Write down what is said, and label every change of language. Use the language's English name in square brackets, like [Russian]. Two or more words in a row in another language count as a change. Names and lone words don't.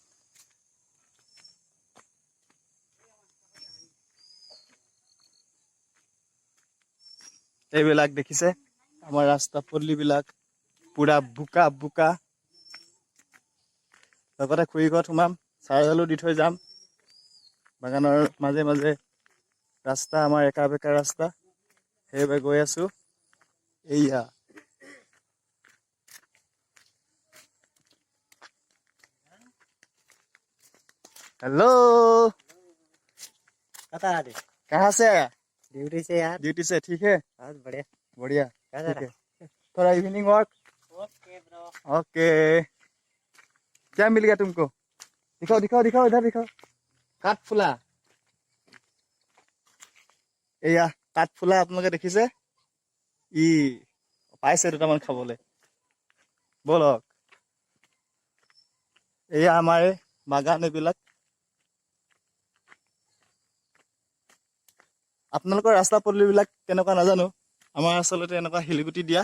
[Assamese] এইবিলাক দেখিছে আমাৰ ৰাস্তা পদূলিবিলাক পুৰা বোকা বোকা। লগতে খুৰী ঘৰত সোমাম, চাৰ্জাৰলো দি থৈ যাম। বাগানৰ মাজে মাজে ৰাস্তা, আমাৰ একা বেকা ৰাস্তা, সেইবাবে গৈ আছো। [Hindi] এইয়া हेलो, कहाँ से आया? ड्यूटी से यार। ड्यूटी से, ठीक है, बहुत बढ़िया। बढ़िया, क्या ठीक कर है। थोड़ा [English] evening walk. okay bro. [Hindi] ओके, क्या मिल गया तुमको? दिखाओ दिखाओ दिखाओ, इधर दिखाओ। [Assamese] কাঠফুলা, এয়া কাঠফুলা আপোনালোকে দেখিছে? ই পাইছে দুটামান খাবলৈ। বলক, এয়া আমাৰ বাগান এইবিলাক। আপোনালোকৰ ৰাস্তা পদূলিবিলাক কেনেকুৱা নাজানো, আমাৰ আচলতে এনেকুৱা শিলগুটি দিয়া।